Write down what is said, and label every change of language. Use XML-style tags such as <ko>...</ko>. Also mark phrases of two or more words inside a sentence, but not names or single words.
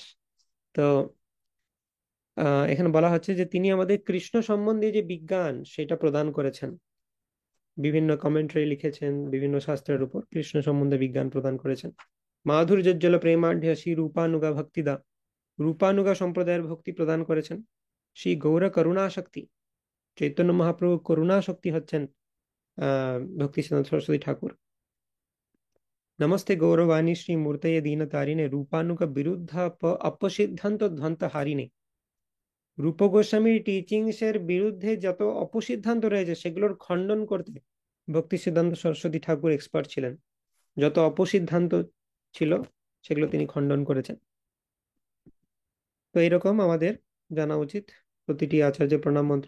<bn>তো এখানে বলা হচ্ছে যে তিনি আমাদের কৃষ্ণ সম্বন্ধে যে বিজ্ঞান সেটা প্রদান করেছেন, বিভিন্ন কমেন্ট্রি লিখেছেন, বিভিন্ন শাস্ত্রের উপর কৃষ্ণ সম্বন্ধে বিজ্ঞান প্রদান করেছেন।</bn> <sa>মাধুর্যোজ্জ্বল প্রেমাঢ্য শ্রী রূপানুগা ভক্তিদা,</sa> <bn>রূপানুগা সম্প্রদায়ের ভক্তি প্রদান করেছেন। শ্রী গৌর করুণা শক্তি, চৈতন্য মহাপ্রভু করুণা শক্তি হচ্ছেন ভক্তি সিদ্ধান্ত সরস্বতী ঠাকুর।</bn> <sa>नमस्ते गौरवाणी श्री मूर्तये दीन तारिणे रूपानुग विरुद्ध अपसिद्धांत ধ্বন্ত হারিণে।</sa> <bn>রূপ গোস্বামীর টিচিংস এর বিরুদ্ধে যত অপসিদ্ধান্ত রয়েছে সেগুলোর খণ্ডন করতে ভক্তি সিদ্ধান্ত সরস্বতী ঠাকুর এক্সপার্ট ছিলেন। যত অপসিদ্ধান্ত ছিল সেগুলো তিনি খণ্ডন করেছেন। তো এরকম আমাদের জানা উচিত প্রতিটি আচার্যের প্রণাম মন্ত্র।</bn>